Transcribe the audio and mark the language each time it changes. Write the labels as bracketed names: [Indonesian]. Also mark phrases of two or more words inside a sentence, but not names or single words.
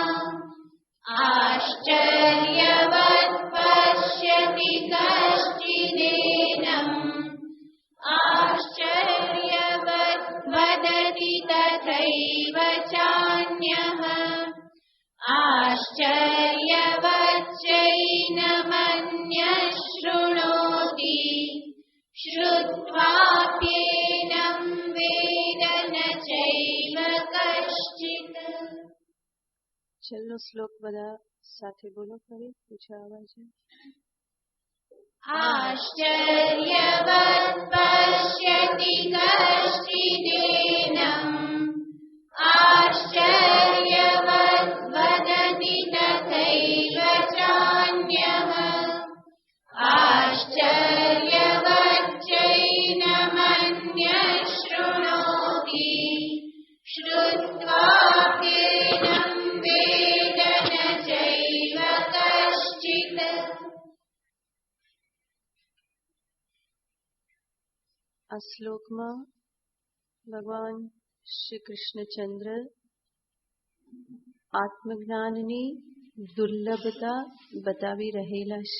[Sanskrit] आश्चर्यवत् पश्यति कश्चिदेनम् आश्चर्यवत् वदति तथैव चान्यः आश्चर्यवच्चैनमन्यः शृणोति श्रुत्वाप्येनं वेद न चैव कश्चित्। [Gujarati] छेલ્લો શ્લોક બધા સાથે બોલો ફરી ઊંચા અવાજે। [Sanskrit] आश्चर्यवत् पश्यति कश्चिदेनम् आश्चर्यवद् वदति तथैव चान्यः आश्चर्यवच्चैनमन्यः शृणोति श्रुत्वाप्येनं वेद न चैव कश्चित्। [Gujarati] આ શ્લોકમાં ભગવાન શ્રી કૃષ્ણચંદ્ર આત્મજ્ઞાનની દુર્લભતા બતાવી રહેલા છે.